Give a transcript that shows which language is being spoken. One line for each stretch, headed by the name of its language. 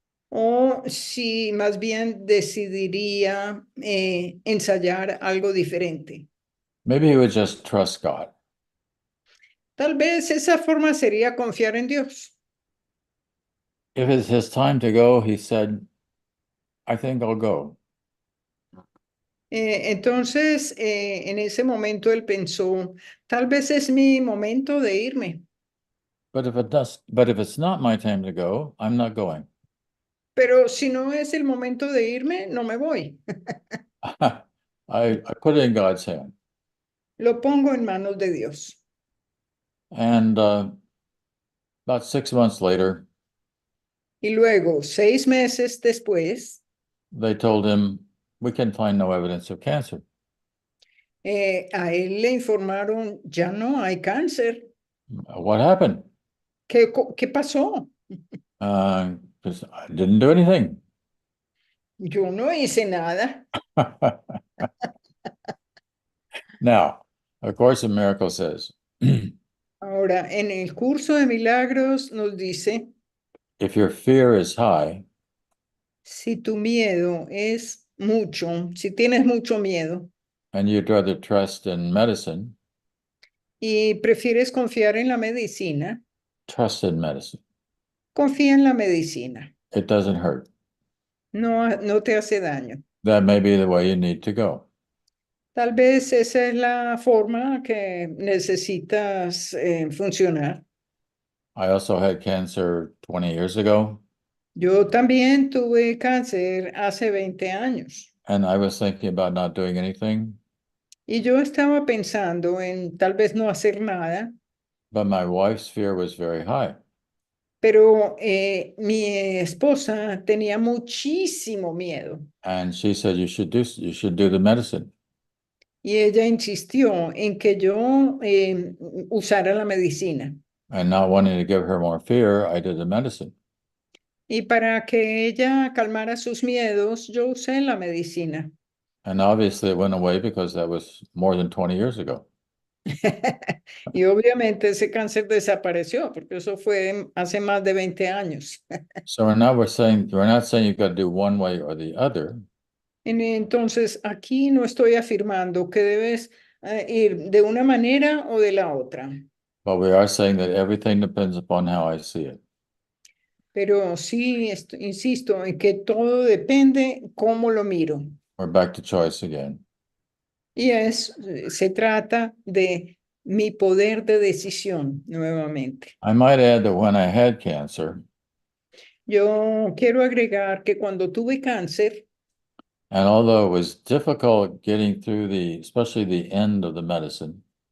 Spanish: o si más bien decidiría ensayar algo diferente.
English: Maybe he would just trust God.
Spanish: Tal vez esa forma sería confiar en Dios.
English: If it's his time to go, he said, I think I'll go.
Spanish: Entonces, en ese momento él pensó, tal vez es mi momento de irme,
English: But if it's not my time to go, I'm not going.
Spanish: pero si no es el momento de irme, no me voy.
English: I put it in God's hand.
Spanish: Lo pongo en manos de Dios.
English: And about 6 months later,
Spanish: Y luego, 6 meses después,
English: they told him, we can find no evidence of cancer.
Spanish: a él le informaron, ya no hay cáncer.
English: What happened?
Spanish: ¿Qué pasó?
English: Because I didn't do anything.
Spanish: Yo no hice nada.
English: Now, A Course in Miracles says,
Spanish: Ahora, en el curso de Milagros nos dice,
English: if your fear is high,
Spanish: si tu miedo es mucho, si tienes mucho miedo
English: and you'd rather trust in medicine,
Spanish: y prefieres confiar en la medicina,
English: trust in medicine.
Spanish: confía en la medicina.
English: It doesn't hurt.
Spanish: No te hace daño.
English: That may be the way you need to go.
Spanish: Tal vez esa es la forma que necesitas funcionar.
English: I also had cancer 20 years ago,
Spanish: Yo también tuve cáncer hace 20 años
English: and I was thinking about not doing anything,
Spanish: y yo estaba pensando en tal vez no hacer nada,
English: but my wife's fear was very high.
Spanish: pero mi esposa tenía muchísimo miedo
English: And she said, you should do the medicine.
Spanish: y ella insistió en que yo usara la medicina.
English: And not wanting to give her more fear, I did the medicine.
Spanish: Y para que ella calmara sus miedos, yo usé la medicina.
English: And obviously it went away because that was more than 20 years ago.
Spanish: Y obviamente ese cáncer desapareció porque eso fue hace más de 20 años.
English: So we're not saying you've got to do one way or the other,
Spanish: Entonces, aquí no estoy afirmando que debes ir de una manera o de la otra,
English: but we are saying that everything depends upon how I see it.
Spanish: pero sí insisto en que todo depende cómo lo miro.
English: We're back to choice again.
Spanish: Y se trata de mi poder de decisión nuevamente.
English: I might add that when I had cancer,
Spanish: Yo quiero agregar que cuando tuve cáncer,
English: and although it was difficult getting through especially the end of the medicine,